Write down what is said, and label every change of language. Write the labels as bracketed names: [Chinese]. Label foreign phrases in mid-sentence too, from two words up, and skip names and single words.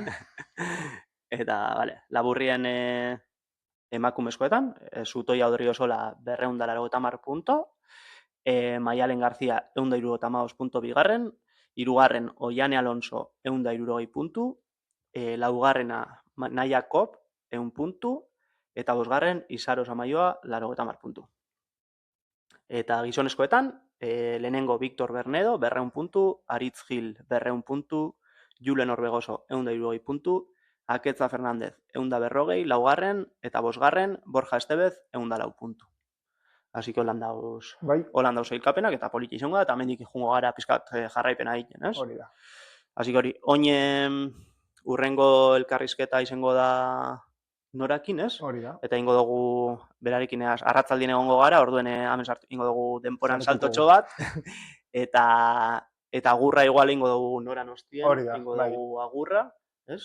[Basque] Eta, bale, laburrien emakumezkoetan, Zutoia Odriozola 280 punto, Maialen Garzia 175 punto bigarren, hirugarren Oiane Alonso 160 puntu, laugarrena Naia Kop 100 puntu, eta bosgarren Isaro Samaioa 80 puntu. Eta gizonezkoetan, lehenengo Victor Bernedo 200 puntu, Aritz Gil 200 puntu, Julen Orbegoso 160 puntu, Aketza Fernandez 140, laugarren, eta bosgarren Borja Estebez 104 puntu. [Spanish] Así que [Basque] holan dauz sailkapenak eta poliki izango da, eta hemendik jungo gara pizkat jarraipena egiten, ez? Hori da. [Spanish] Así que [Basque] hori, oin urrengo elkarrizketa izango da norakin, ez? Hori da. Eta ingo dugu berarekin arratzaldien egongo gara, orduen hemen ingo dugu denporan saltotxo bat, eta agurra igual ingo dugu noran hostien, ingo dugu agurra, ez?